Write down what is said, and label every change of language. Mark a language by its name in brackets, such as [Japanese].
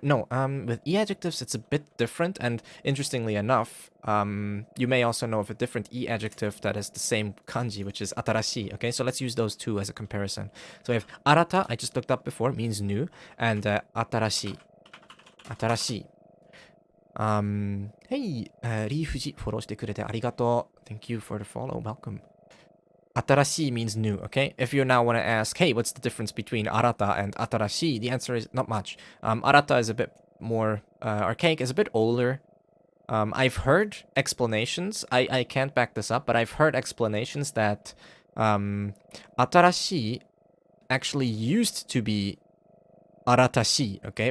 [English] No, with E adjectives, it's a bit different. And interestingly enough, you may also know of a different E adjective that is the same kanji, which is atarashi. Okay, so let's use those two as a comparison. So we have arata, I just looked up before, means new, and atarashi. Atarashi. [Japanese] Hey, Rifuji, follow してくれてありがとう. [English] Thank you for the follow. Welcome. Atarashi means new, okay? If you now want to ask, hey, what's the difference between arata and atarashi? The answer is not much. Arata is a bit more archaic, is a bit older. I've heard explanations. I can't back this up, but I've heard explanations that atarashi actually used to be aratashi, okay?